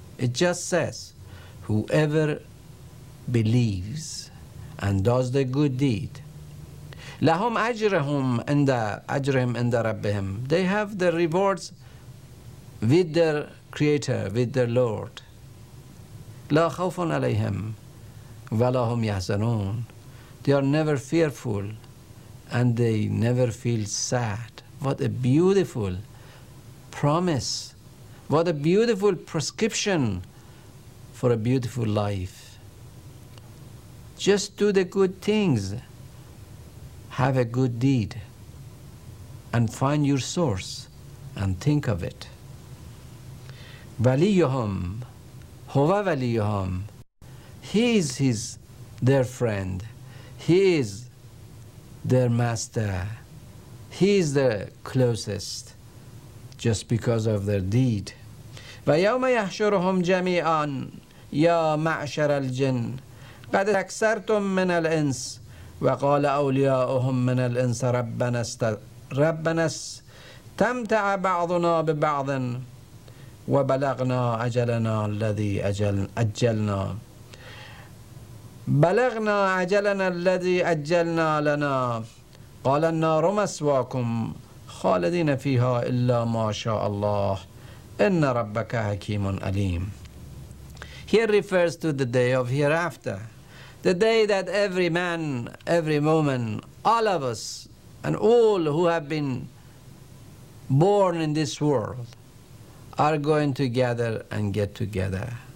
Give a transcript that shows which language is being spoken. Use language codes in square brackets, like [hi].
[en] It just says, whoever believes and does the good deed, [ar] لهم أجرهم عند أجرهم عند ربهم. [en] They have the rewards with their Creator, with their Lord. [ar] لا خوف عليهم ولا هم يحزنون. [en] They are never fearful and they never feel sad. What a beautiful promise. What a beautiful prescription for a beautiful life. Just do the good things. Have a good deed and find your source and think of it. [ar] Waliyuhum, huwa waliyuhum. [en] He is their friend. He is their master. He is the closest, just because of their deed. [ar] وَيَوْمَ يَحْشُرُهُمْ جَمِيعًا يَا مَعْشَرَ الْجِنِّ قَدْ أَكْثَرْتُم مِّنَ الْإِنسِ وَقَالَ أَوْلِيَاؤُهُم مِّنَ الْإِنسِ رَبَّنَا اسْتَمْتَعَ بَعْضُنَا بِبَعْضٍ وَبَلَغْنَا أَجَلَنَا الَّذِي أَجَّلْنَا بلغنا أجلنا الذي أجلنا لنا قال النار مسواكم خالدين فيها إلا ما شاء الله إن ربك حكيم عليم. [en] Here refers to the day of hereafter, the day that every man, every woman, all of us and all who have been born in this world are going to gather and get together.